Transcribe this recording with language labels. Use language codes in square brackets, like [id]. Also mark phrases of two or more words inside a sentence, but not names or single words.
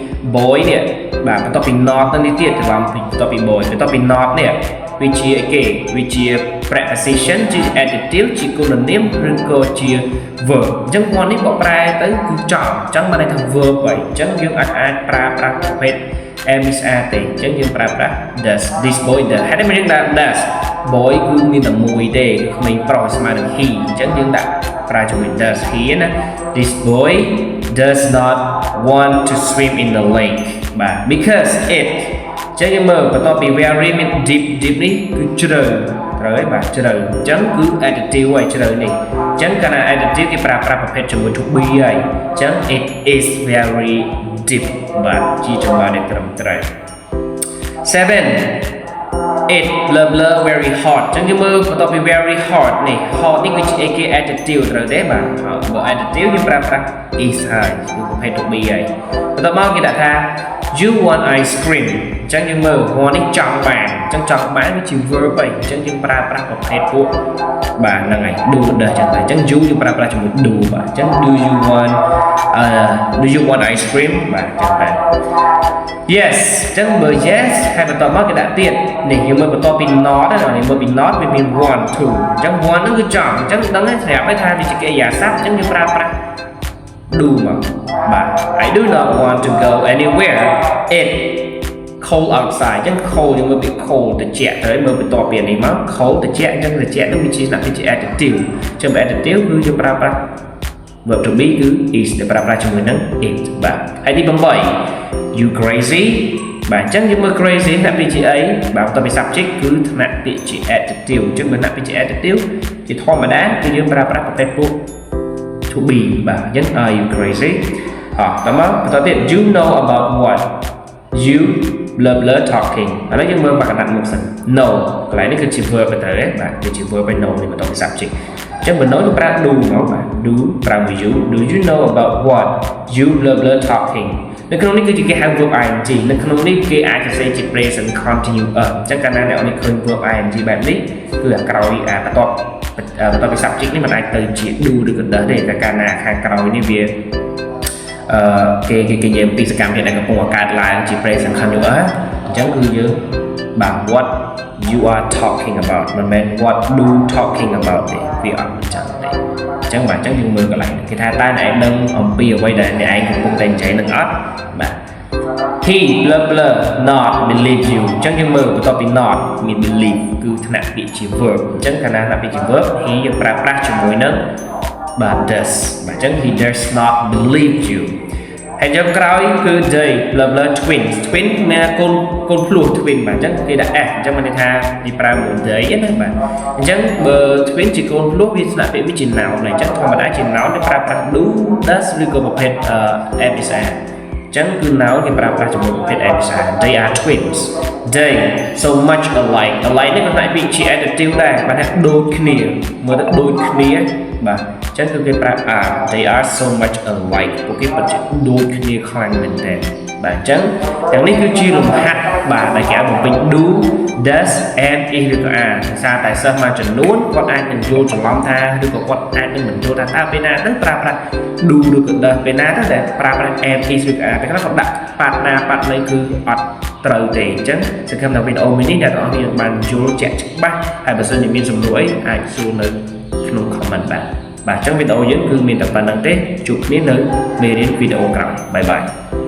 [km] boy เนี่ยបាទបន្ទាប់ពី not ទៅនេះទៀតច្រឡំបន្ទាប់ពី boy បន្ទាប់ពី not នេះវាជាអីគេវាជា preposition ជា adjective ជាគុណនាមឬក៏ជា verb អញ្ចឹង one នេះបកប្រែទៅ គឺចង់អញ្ចឹងបានន័យថា verb ហើយអញ្ចឹងយើងអាចប្រើប្រាស់ប្រភេទ MSR ទេអញ្ចឹងយើងប្រើប្រាស់ [en] does this boy does [km] ហេតុតែ យើងដាក់ [en] does boy [km] គឺមានតែមួយទេគឺក្មេងប្រុសស្មើនឹង he អញ្ចឹងយើងដាក់ប្រើជាមួយ [en] does he [km] ណា [en] this boy does not want to swim in the lake [km] បាទ [en] because it [km] ចឹងយើងមើលបន្ទាប់ពី very មាន deep នេះគឺជ្រៅត្រូវហើយបាទជ្រៅអញ្ចឹងគឺ adjective ហើយជ្រៅនេះអញ្ចឹងកាលណា adjective គេប្រើប្រាស់ប្រភេទជាមួយ [en] to be [km] ហើយអញ្ចឹង [en] it is very deep [km] បាទជាចម្លើយដែលត្រឹមត្រូវ 7 [en] it blah blah very hot [km] អញ្ចឹងយើងមើលបន្ទាប់ពី [en] very hot [km] នេះ hot នេះគឺជា adjective ត្រូវទេបាទបើ adjective យើងប្រើប្រាស់ is ហើយគឺប្រភេទ [en] to be [km] ហើយបន្ទាប់មកគេដាក់ថា [en] you want ice cream [km] អញ្ចឹងយើងមើល want នេះចង់បានអញ្ចឹងចង់បានវាជា verb ហើយអញ្ចឹងយើងប្រើប្រាស់ប្រភេទពួកបាទហ្នឹងហើយ do ដែរចឹងតែអញ្ចឹង you យើងប្រើប្រាស់ជាមួយ do បាទអញ្ចឹង do [en] you want ice cream [km] បាទចឹងដែរ yes អញ្ចឹងបើ yes ហើយបន្ទាប់មកគេដាក់ទៀតនេះយើងមើលបន្ទាប់ពី not ណានេះមើលពី not វាមាន [en] want to [km] អញ្ចឹង want ហ្នឹងគឺចង់អញ្ចឹងដឹងហើយស្រាប់ហើយថាវាជាកិរិយាសព្ទអញ្ចឹងយើងប្រើប្រាស់ do មកបាទ [en] I do not want to go anywhere it cold outside [km] អញ្ចឹង cold យើងមើលពី cold ត្រជាក់ទៅមើលបន្ទាប់ពីនេះមក cold ត្រជាក់អញ្ចឹងត្រជាក់នោះវាជា adjective អញ្ចឹង adjective គឺយើងប្រើប្រាស់ [en] verb to be [km] គឺ is ដែលប្រើប្រាស់ជាមួយនឹង it បាទហើយទី 8 [en] you crazy [km] បាទអញ្ចឹងយើងមើល crazy ថ្នាក់ពាក្យជាអីបាទបន្ទាប់ពី subject គឺថ្នាក់ពាក្យជា adjective អញ្ចឹងបើថ្នាក់ពាក្យជា adjective ជាធម្មតាគឺយើងប្រើប្រាស់ប្រភេទពួក [en] to be [km] បាទអញ្ចឹង [en] are you crazy [km] តមកបន្តទៀត [en] you know about what you blah blah talking [km] ឥឡូវយើងមើលបកណ្ដាត់មុខសិន know កន្លែងនេះគឺជា verb ទៅទេបាទគឺជា verb by know នេះបន្ទាប់ពី subject អញ្ចឹងបើ know យើងប្រើ do មកបាទ do ប្រើមួយ [en] you do you know about what you blah blah talking [km] នៅក្នុងនេះគឺជាគេហៅ [en] verb ing [km] នៅក្នុងនេះគេអាចសរសេរជា [en] present continuous [km] អញ្ចឹងកាលណា អ្នកនរឃើញ [en] verb ing [km] បែបនេះគឺអាក្រោយបន្ទាប់ពី subject នេះមិនអាចទៅជា do ឬក៏ does ទេតែកាលណាខាងក្រោយនេះវាគេនិយាយពីសកម្មភាពដែលកំពុងកើតឡើងជា [en] present continuous [km] អញ្ចឹងគឺយើងបាទ [en] what you are talking about [km] មិនមែន [en] what do talking about [km] ទេវាអត់អញ្ចឹងទេអញ្ចឹងបាទអញ្ចឹងយើងមើលកន្លែងគេថាតើអ្នកឯងដឹងអំពីអ្វីដែលអ្នកឯងកំពុងតែនិយាយនឹងអត់បាទ [en] he blah blah not believe you [km] អញ្ចឹងយើងមើលបន្ទាប់ពី not មាន believe គឺថ្នាក់ពាក្យជា verb អញ្ចឹងកាលណាថ្នាក់ពាក្យជា [en] verb he [km] យើងប្រើប្រាស់ជាមួយនឹងបាទ does បាទអញ្ចឹង [en] he does not believe you [km] ហើយចុងក្រោយគឺ [en] they blah blah twins twin [km] មានកូនភ្លោះ twin បាទអញ្ចឹងគេដាក់ s អញ្ចឹងមានន័យថាគេប្រើមួយ they ណាបាទអញ្ចឹងបើ twin ជាកូនភ្លោះវាស្នាក់ពាក្យវាជា noun ហើយអញ្ចឹងធម្មតាជា noun គេប្រើប្រាស់ [en] do does [km] ឬក៏ប្រភេទ MSR អញ្ចឹងគឺ noun គេប្រើប្រាស់ជាមួយប្រភេទ MSR [en] they are twins they so much alike [km] នេះក៏ផ្នែកពាក្យជា adjective ដែរបាទថាដូចគ្នាមើលទៅដូចគ្នាបាទអញ្ចឹងគឺគេប្រើ [en] are they are so much alike [km] ពួកគេពិតជាដូចគ្នាខ្លាំងមែនទែនបាទអញ្ចឹងទាំងនេះគឺជាលំហាត់បាទដែលគេឲ្យបំពេញ do [en] does and is [km] ឬក៏ are ដោយសារតែសិស្សមួយចំនួនគាត់អាចនឹងយល់ច្រឡំថាឬក៏គាត់អាចនឹងមិនយល់ថាតើពេលណាទៅប្រើប្រាស់ do ឬក៏ does ពេលណាទៅដែលប្រើប្រាស់ [en] and is [km] ឬក៏ are ពេលខ្លះគាត់ដាក់ប៉ាត់ណាប៉ាត់ណីគឺអត់ត្រូវទេអញ្ចឹងសង្ឃឹមថាវីដេអូមួយនេះអ្នកទាំងអស់គ្នាបានយល់ជាក់ច្បាស់ហើយបើសិនជាមានសំណួរអីអាចសួរនៅក្នុង comment បាទអញ្ចឹងវីដេអូយើងគឺមានតែប៉ុណ្្នឹងទេជួបគ្នានៅមេរៀនវីដេអូក្រោយបាយបាយ